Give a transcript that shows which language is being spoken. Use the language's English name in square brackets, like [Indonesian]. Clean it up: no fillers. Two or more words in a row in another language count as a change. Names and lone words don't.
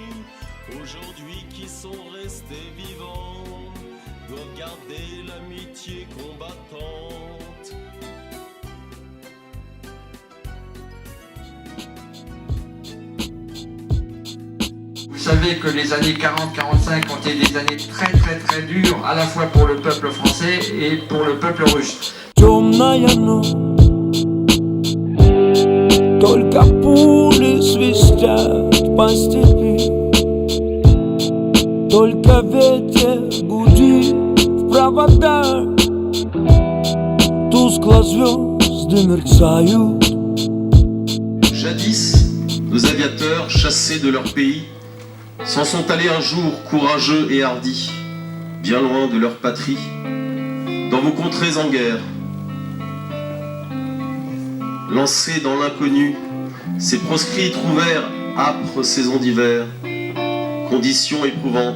[French] Aujourd'hui qui sont restés vivants doivent garder l'amitié combattante. Vous savez que les années 40-45 ont été des années très très très dures, à la fois pour le peuple français et pour le peuple russe. [Russian] Темная ночь, только пули свистят по степи, только ветер гудит в проводах, тускло звезды мерцают. [French] Jadis, nos aviateurs, chassés de leur pays, s'en sont allés un jour courageux et hardis, bien loin de leur patrie, dans vos contrées en guerre. Lancés dans l'inconnu, ces proscrits trouvèrent âpre saison d'hiver, conditions éprouvantes.